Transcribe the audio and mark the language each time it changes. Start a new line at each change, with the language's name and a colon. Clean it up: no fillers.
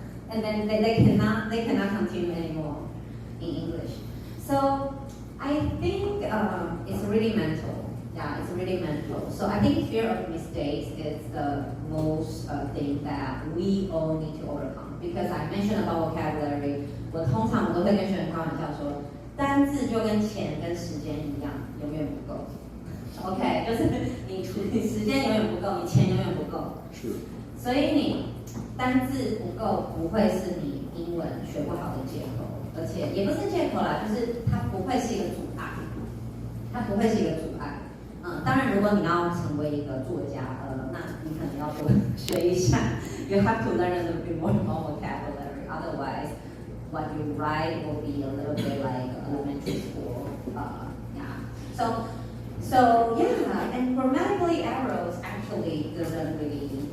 English: And then they cannot continue anymore in English. So I think it's really mental. Yeah, it's really mental. So I think fear of mistakes is the most thing that we all need to overcome. Because I mentioned about vocabulary,
Chinese: 我通常都会跟学生开玩笑说，单字就跟钱跟时间一样，永远不够。 OK， 就是你时间永远不够，你钱永远不够。是。所以你单字不够，不会是你英文学不好的借口，而且也不是借口啦，就是它不会是一个阻碍，它不会是一个阻碍。当然，如果你要成为一个作家，那你可能要多学一下。
English: You have to learn a little bit more vocabulary. Otherwise, what you write will be a little bit like elementary school. Yeah. So yeah, and grammatically errors actually doesn't really.